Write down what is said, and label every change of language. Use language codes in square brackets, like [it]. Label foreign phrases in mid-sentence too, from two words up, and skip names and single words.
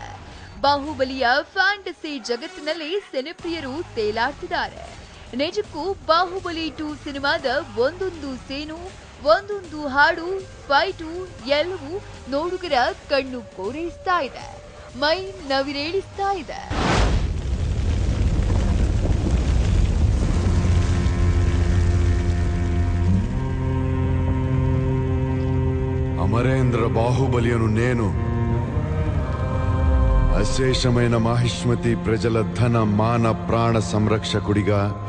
[kn] ಬಾಹುಬಲಿಯ ಫ್ಯಾಂಟಸಿ ಜಗತ್ತಿನಲ್ಲಿ ಸಿನಿಪ್ರಿಯರು ತೇಲಾಡ್ತಿದ್ದಾರೆ. ನಿಜಕ್ಕೂ ಬಾಹುಬಲಿ 2 ಸಿನಿಮಾದ ಒಂದೊಂದು ಸೇನು, ಒಂದೊಂದು ಹಾಡು, ಫೈಟು ಎಲ್ಲವೂ ನೋಡುಗರ ಕಣ್ಣು ಕೋರೈಸ್ತಾ ಇದೆ, ಮೈ ನವಿರೇಳಿಸ್ತಾ ಇದೆ. [te] అమరేంద్ర బాహుబలియను నేను అశేషమైన మహిష్మతి ప్రజల ధన మాన ప్రాణ సంరక్షకుడిగా